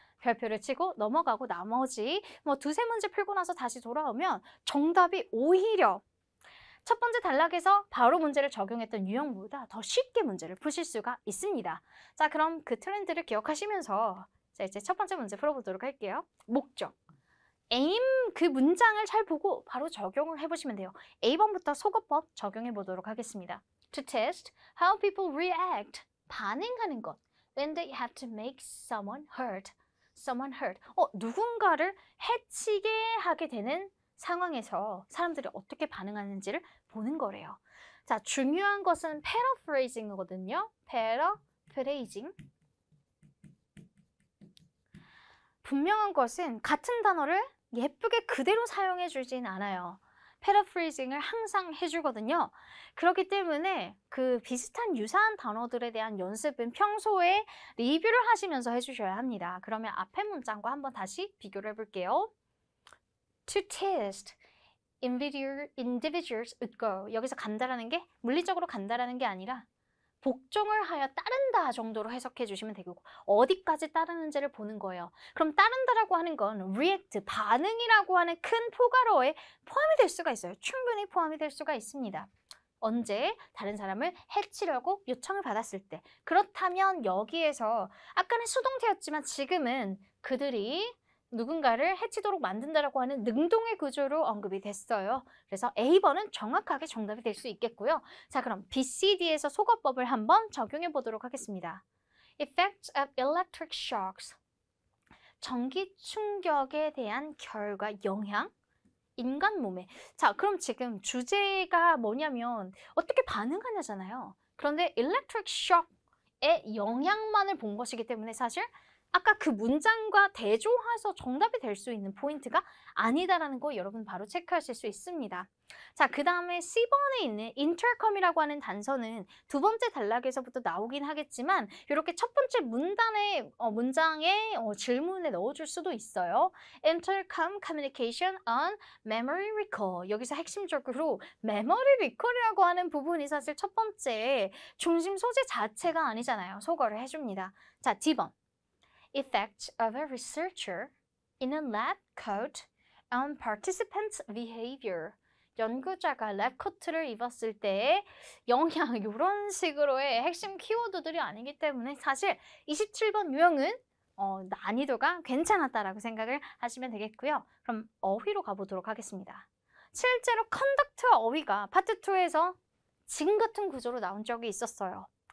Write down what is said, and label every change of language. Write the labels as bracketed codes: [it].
[ko] 별표를 치고 넘어가고 나머지 두세 문제 풀고 나서 다시 돌아오면 정답이 오히려 첫 번째 단락에서 바로 문제를 적용했던 유형보다 더 쉽게 문제를 푸실 수가 있습니다. 자, 그럼 그 트렌드를 기억하시면서 자, 이제 첫 번째 문제 풀어보도록 할게요. 목적. aim 그 문장을 잘 보고 바로 적용을 해보시면 돼요. A번부터 속어법 적용해 보도록 하겠습니다. [en] To test how people react. [ko] 반응하는 것. [en] When they have to make someone hurt. [ko] 누군가를 해치게 하게 되는 상황에서 사람들이 어떻게 반응하는지를 보는 거래요. 자, 중요한 것은 paraphrasing이거든요. [en] paraphrasing. [ko] 분명한 것은 같은 단어를 예쁘게 그대로 사용해 주진 않아요. 패러프레이징을 항상 해주거든요. 그렇기 때문에 그 비슷한 유사한 단어들에 대한 연습은 평소에 리뷰를 하시면서 해주셔야 합니다. 그러면 앞에 문장과 한번 다시 비교를 해볼게요. [en] To test individuals would go. [ko] 여기서 간다라는 게 물리적으로 간다라는 게 아니라 복종을 하여 따른다 정도로 해석해 주시면 되고 어디까지 따르는지를 보는 거예요. 그럼 따른다라고 하는 건 react, 반응이라고 하는 큰 포괄어에 포함이 될 수가 있어요. 충분히 포함이 될 수가 있습니다. 언제? 다른 사람을 해치려고 요청을 받았을 때. 그렇다면 여기에서 아까는 수동태였지만 지금은 그들이 누군가를 해치도록 만든다라고 하는 능동의 구조로 언급이 됐어요. 그래서 A번은 정확하게 정답이 될 수 있겠고요. 자, 그럼 B, C, D에서 속어법을 한번 적용해 보도록 하겠습니다. [en] Effects of electric shocks. [ko] 전기 충격에 대한 결과, 영향, 인간 몸에. 자, 그럼 지금 주제가 뭐냐면 어떻게 반응하냐잖아요. 그런데 electric shock의 영향만을 본 것이기 때문에 사실 아까 그 문장과 대조해서 정답이 될 수 있는 포인트가 아니다라는 거 여러분 바로 체크하실 수 있습니다. 자, 그 다음에 C번에 있는 intercom이라고 하는 단서는 두 번째 단락에서부터 나오긴 하겠지만 이렇게 첫 번째 문장에 질문에 넣어줄 수도 있어요. [en] Intercom communication on memory recall. [ko] 여기서 핵심적으로 memory recall이라고 하는 부분이 사실 첫 번째 중심 소재 자체가 아니잖아요. 소거를 해줍니다. 자, D번. [en] Effect of a researcher in a lab coat on participants' behavior. [ko] 연구자가 랩 코트를 입었을 때의 영향, 이런 식으로의 핵심 키워드들이 아니기 때문에 사실 27번 유형은 난이도가 괜찮았다라고 생각을 하시면 되겠고요. 그럼 어휘로 가보도록 하겠습니다. 실제로 컨덕트와 어휘가 파트 2에서 지금 같은 구조로 나온 적이 있었어요.